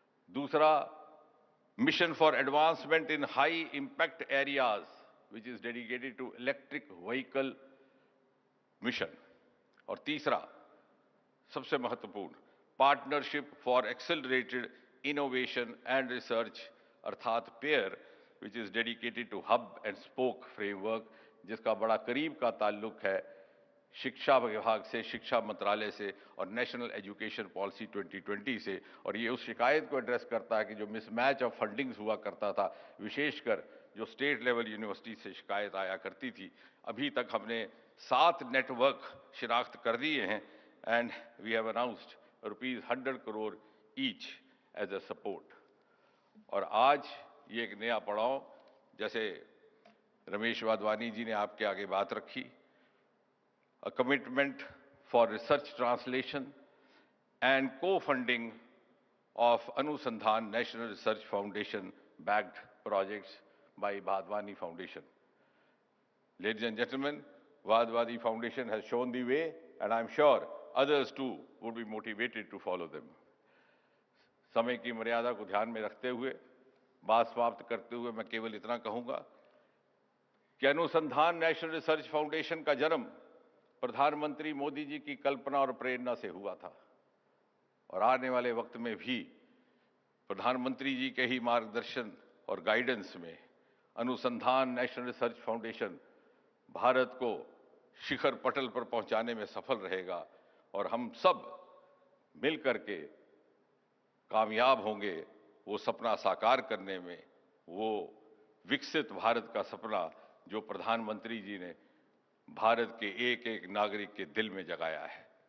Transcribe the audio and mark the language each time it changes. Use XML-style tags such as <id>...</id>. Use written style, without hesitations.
<en>दूसरा, mission for advancement in high impact areas, which is dedicated to electric vehicle mission.</en> <hi>और तीसरा, सबसे महत्वपूर्ण,</hi> <en>partnership for accelerated innovation and research,</en> <hi>अर्थात pair,</hi> <en>which is dedicated to hub and spoke framework,</en> <hi>जिसका बड़ा करीब का ताल्लुक है शिक्षा विभाग से, शिक्षा मंत्रालय से और नेशनल एजुकेशन पॉलिसी 2020 से। और ये उस शिकायत को एड्रेस करता है कि जो मिसमैच ऑफ फंडिंग्स हुआ करता था, विशेषकर जो स्टेट लेवल यूनिवर्सिटी से शिकायत आया करती थी। अभी तक हमने 7 नेटवर्क शिनाख्त कर दिए हैं</hi> <en>And we have announced ₹100 crore each as a support.</en> <hi>और आज ये एक नया पड़ाव, जैसे रमेश वाधवानी जी ने आपके आगे बात रखी,</hi> <en>a commitment for research translation and co-funding of Anusandhan National Research Foundation backed projects by Vadvani Foundation. Ladies and gentlemen, Vadvani Foundation has shown the way and I'm sure others too would be motivated to follow them.</en> <hi>समय की मर्यादा को ध्यान में रखते हुए, बात समाप्त करते हुए मैं केवल इतना कहूंगा कि अनुसंधान नेशनल रिसर्च फाउंडेशन का जन्म प्रधानमंत्री मोदी जी की कल्पना और प्रेरणा से हुआ था। और आने वाले वक्त में भी प्रधानमंत्री जी के ही मार्गदर्शन और गाइडेंस में अनुसंधान नेशनल रिसर्च फाउंडेशन भारत को शिखर पटल पर पहुंचाने में सफल रहेगा और हम सब मिलकर के कामयाब होंगे वो सपना साकार करने में, वो विकसित भारत का सपना जो प्रधानमंत्री जी ने भारत के एक एक नागरिक के दिल में जगाया है।</hi>